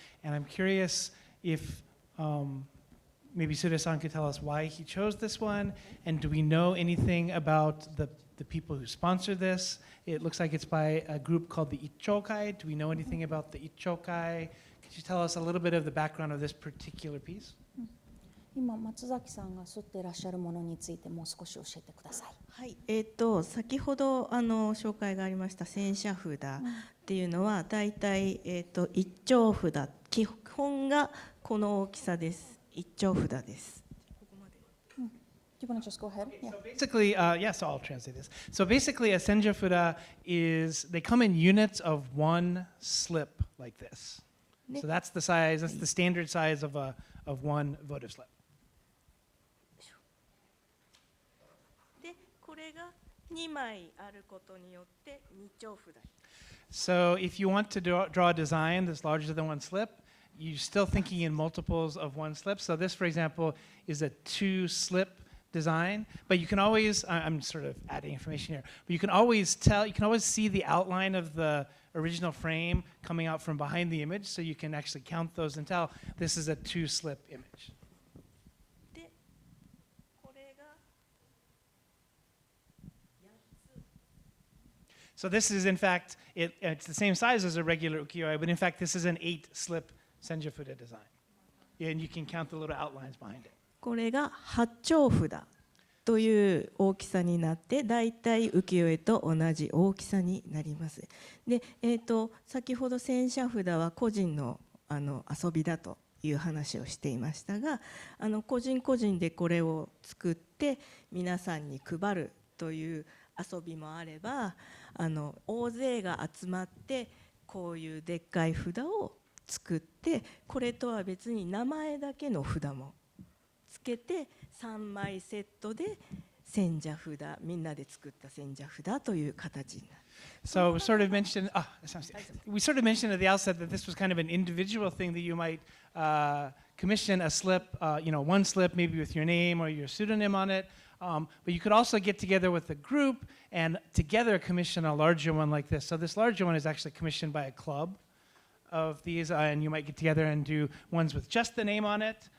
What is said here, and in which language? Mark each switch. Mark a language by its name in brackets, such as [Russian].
[English] And I'm curious if maybe Suda-san could tell us why he chose this one, and do we know anything about the people who sponsored this? It looks like it's by a group called the Ichokai. Do we know anything about the Ichokai? Could you tell us a little bit of the background of this particular piece? [Japanese] 今松崎さんが刷っていらっしゃるものについてもう少し教えてください。はい、先ほど紹介がありました戦車札っていうのはだいたい一丁札、基本がこの大きさです。一丁札です。 [English] Do you want to just go ahead? So basically, so I'll translate this. So basically, a senjafuda is, they come in units of 1 slip like this. So that's the size, that's the standard size of one votive slip. [Japanese] で、これが2枚あることによって二丁札。 [English] So if you want to draw a design that's larger than 1 slip, you're still thinking in multiples of 1 slip. So this, for example, is a 2 slip design, but you can always, I'm sort of adding information here, but you can always see the outline of the original frame coming out from behind the image, so you can actually count those and tell this is a 2 slip image. [Japanese] で、これが [English] So this is, in fact, it's the same size as a regular ukiyo-e, but in fact, this is an 8 slip senjafuda design. And you can count the little outlines behind it. [Japanese] これが八丁札という大きさになってだいたい浮世絵と同じ大きさになります。で、先ほど戦車札は個人の遊びだという話をしていましたが、個人個人でこれを作って皆さんに配るという遊びもあれば、大勢が集まってこういうでっかい札を作って、これとは別に名前だけの札もつけて3枚セットで戦者札、みんなで作った戦者札という形になる。 [English] So we sort of mentioned at the outset that this was kind of an individual thing that you might commission a slip, 1 slip maybe with your name or your pseudonym on it. But you could also get together with a group and together commission a larger one like this. So this larger one is actually commissioned by a club of these, and you might get together and do ones with just the name on it.